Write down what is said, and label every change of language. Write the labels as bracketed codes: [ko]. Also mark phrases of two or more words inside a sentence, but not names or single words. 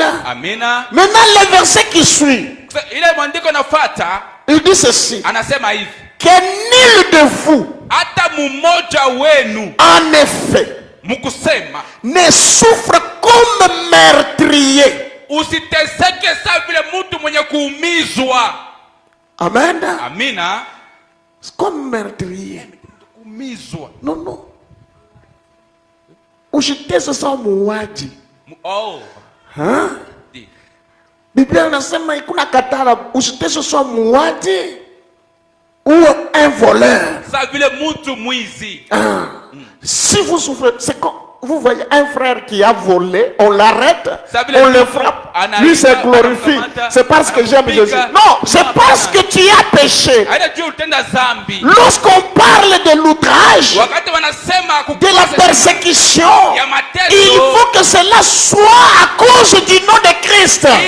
[fr] Maintenant le verset qui suit, il dit ceci, que nul de vous, en effet, [sw] Mukusema. [fr] Ne souffre comme meurtrier. [sw] Usiteseke sawa vile mtu mwenye kuumizwa. [fr] Amen. [sw] Amina. [fr] Comme meurtrier. [sw] Kuumizwa. Non. Usitese sawa muuaji. Oh. Hein? Biblia inasema ikuna katala usitese sawa muuaji [fr] ou un voleur. [sw] Sawa vile mtu mwizi. [fr] Si vous souffrez, c'est comme vous voyez un frère qui a volé, on l'arrête, on le frappe, lui se glorifie. C'est parce que j'aime Jésus. Non, c'est parce que tu as péché. Lorsqu'on parle de l'outrage, de la persécution, il faut que cela soit à cause du nom de Christ.